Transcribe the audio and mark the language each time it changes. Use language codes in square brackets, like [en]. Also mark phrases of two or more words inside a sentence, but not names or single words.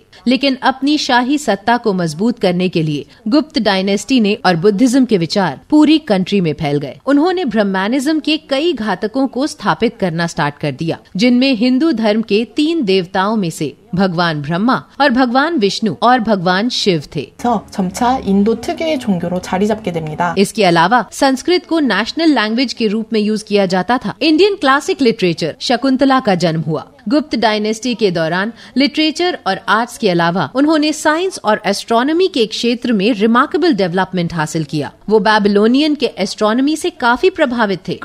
[hi] लेकिन अपनी शाही सत्ता को मजबूत करने के लिए गुप्त डायनेस्टी ने और बुद्धिज्म के विचार पूरी कंट्री में फैल गए। उन्होंने ब्रह्मानिज्म के कई घातकों को स्थापित करना स्टार्ट कर दिया, जिनमें हिंदू धर्म के 3 देवताओं में से भगवान ब्रह्मा और भगवान विष्णु और भगवान शिव थे। [ko] 점차 인도 특유의 종교로 자리 잡게 됩니다. [hi] इसके अलावा संस्कृत को [en] national language [hi] के रूप में यूज किया जाता था। [en] Indian classic literature [hi] शकुंतला का जन्म हुआ। गुप्त डायनेस्टी के दौरान लिटरेचर और आर्ट्स के अलावा उन्होंने साइंस और एस्ट्रोनॉमी के क्षेत्र में [en] remarkable development [hi] हासिल किया। वो बैबिलोनियन के एस्ट्रोनॉमी से काफी प्रभावित थे।